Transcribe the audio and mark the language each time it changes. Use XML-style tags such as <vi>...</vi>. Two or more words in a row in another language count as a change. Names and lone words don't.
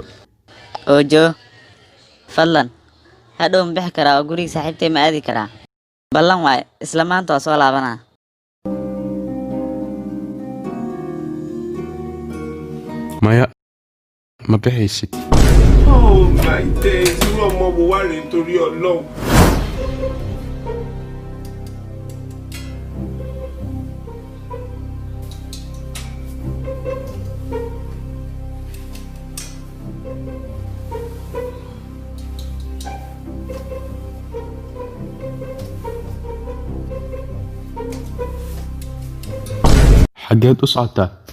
<so>Ojo, fadlan, hadhow ma bixi karaa oo guriga saaxiibtay ma aadi karaa? Ballan waaye, isla maanta waa soo laabanaa. maya ma bixaysid</so> <en>Oh my days,</en> <yo>irú ọmọ wo wá rèé nítorí Ọlọ́run.</yo> <so>xaggeed u socotaa</so>